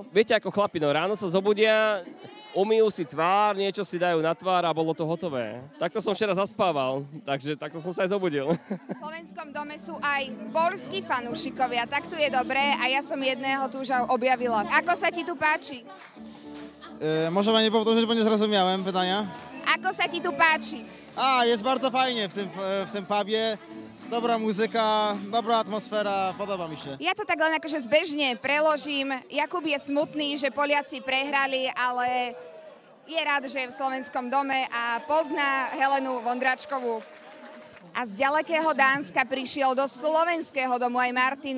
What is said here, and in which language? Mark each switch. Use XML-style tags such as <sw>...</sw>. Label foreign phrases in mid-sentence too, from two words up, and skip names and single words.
<sk>Viete, ako chlapi, no ráno sa zobudia, umyjú si tvár, niečo si dajú na tvár a bolo to hotové. Takto som včera zaspával, takže takto som sa aj zobudil. V Slovenskom dome sú aj poľskí fanúšikovia, tak tu je dobré a ja som jedného tu už objavila. Ako sa ti tu páči?</sk> <pl>Może pani powtórzyć, bo nie zrozumiałem pytania?</pl> <sk>Ako sa ti tu páči?</sk> <pl>Jest bardzo fajnie w tym pubie.</pl> <sk>Dobrá muzika, dobrá atmosféra, podobá mi sa. Ja to tak len akože zbežne preložím. Jakub je smutný, že Poliaci prehrali, ale je rád, že je v Slovenskom dome a pozná Helenu Vondráčkovú. A z ďalekého Dánska prišiel do Slovenského domu aj Martin.</sk>